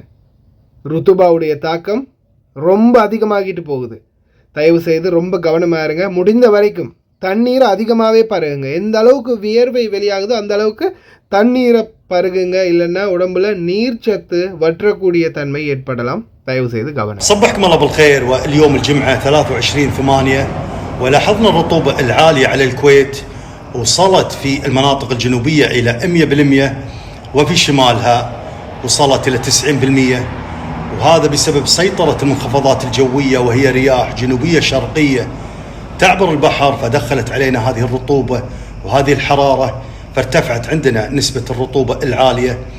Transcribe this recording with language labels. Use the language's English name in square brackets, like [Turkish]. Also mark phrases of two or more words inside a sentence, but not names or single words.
[Tamil] ருத்துபாவுடைய தாக்கம் ரொம்ப அதிகமாகிட்டு போகுது. தயவு செய்து ரொம்ப கவனமாக இருங்க. முடிந்த வரைக்கும் தண்ணீரை அதிகமாகவே பருகுங்க. எந்த அளவுக்கு வியர்வை வெளியாகுதோ அந்த அளவுக்கு தண்ணீரை பருகுங்க. இல்லைன்னா உடம்புல நீர்ச்சத்து வற்றக்கூடிய தன்மை ஏற்படலாம். தயவு செய்து கவனம். [Arabic] صبحكم الله بالخير. واليوم الجمعة 23/8 ولاحظنا الرطوبة العالية على الكويت وصلت في المناطق الجنوبية إلى 100% وفي شمالها وصلت إلى 90%، وهذا بسبب سيطرة المنخفضات الجوية وهي رياح جنوبية شرقية تعبر البحر، فدخلت علينا هذه الرطوبة وهذه الحرارة، فارتفعت عندنا نسبة الرطوبة العالية.